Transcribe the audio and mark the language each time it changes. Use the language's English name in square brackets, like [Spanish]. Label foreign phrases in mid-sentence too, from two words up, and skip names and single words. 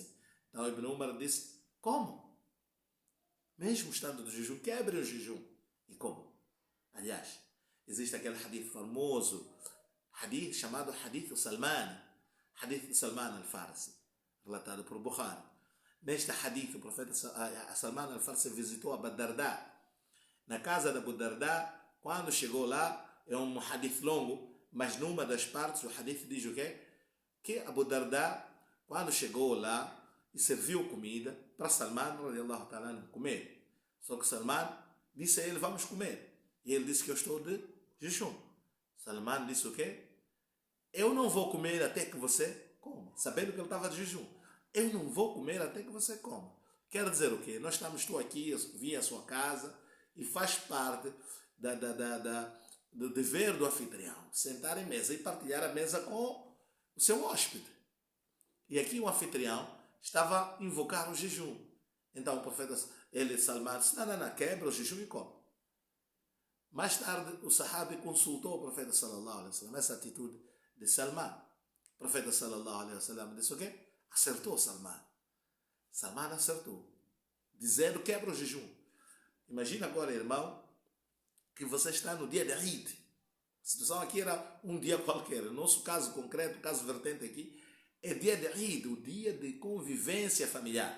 [Portuguese] Então Ibn Umar disse, como? Mesmo estando de jejum, quebrem o jejum. E como? Aliás, existe aquele hadith famoso, hadith chamado Hadith Salman, Hadith Salman al-Farsi, relatado por Bukhari. Neste hadith, o profeta Salman al-Farsi visitou Abu Darda. Na casa de Abu Darda, quando chegou lá, é um hadith longo, mas numa das partes o hadith diz o quê? Que Abu Darda, quando chegou lá e serviu comida para Salman, [Arabic] رضي الله تعالى, [Portuguese] comer. Só que Salman disse a ele, vamos comer. E ele disse que eu estou de jejum. Salman disse o quê? Eu não vou comer até que você coma. Sabendo que ele estava de jejum. Eu não vou comer até que você coma. Quer dizer o quê? Estou aqui, eu vim à sua casa e faz parte do dever do anfitrião. Sentar em mesa e partilhar a mesa com o seu hóspede. E aqui o anfitrião estava a invocar o jejum. Então o profeta, Salman, disse, não, quebra o jejum e come. Mais tarde o sahabi consultou o profeta [Arabic] صلى الله عليه وسلم, [Portuguese] essa atitude de Salman. O profeta [Arabic] صلى الله عليه وسلم [Portuguese] disse o quê? Acertou Salman. Salman acertou. Dizendo quebra o jejum. Imagina agora, irmão, que você está no dia de Eid. A situação aqui era um dia qualquer. No nosso caso concreto, o caso vertente aqui, é dia de Eid, o dia de convivência familiar.